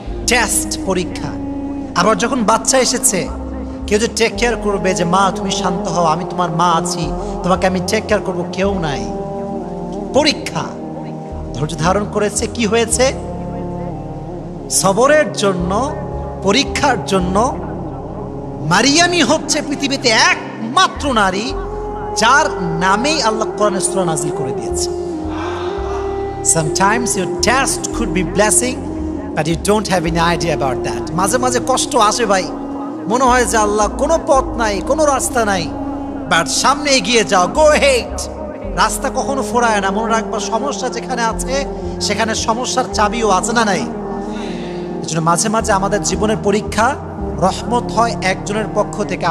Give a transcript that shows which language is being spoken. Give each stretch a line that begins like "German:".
Bangla: Test, পরীক্ষা। আবার যখন বাচ্চা এসেছে, কেউ যে টেক কেয়ার করবে যে মা তুমি শান্ত হও, আমি তোমার মা আছি, তোমাকে আমি টেক কেয়ার করবো, কেউ নাই। পরীক্ষা। ধৈর্য ধারণ করেছে, কি হয়েছে? সবরের জন্য, পরীক্ষার জন্য। মারিয়ামই হচ্ছে পৃথিবীতে একমাত্র নারী যার নামেই আল্লাহ কোরআনে সূরা নাযিল করে দিয়েছে।
English: Sometimes your test could be blessing, but you don't have any idea about that.
Bangla: মাঝে মাঝে কষ্ট আসে ভাই, মনে হয় যে আল্লাহ কোনো পথ নাই, কোনো রাস্তা নাই, বাট সামনে এগিয়ে যাও,
English: Go head.
Bangla: রাস্তা কখনো ফোরায় না। মনে রাখবা, সমস্যা যেখানে আছে সেখানে সমস্যার চাবিও আছে না নাই? এজন্য মাঝে মাঝে আমাদের জীবনের পরীক্ষা রহমত হয় একজনের পক্ষ থেকে।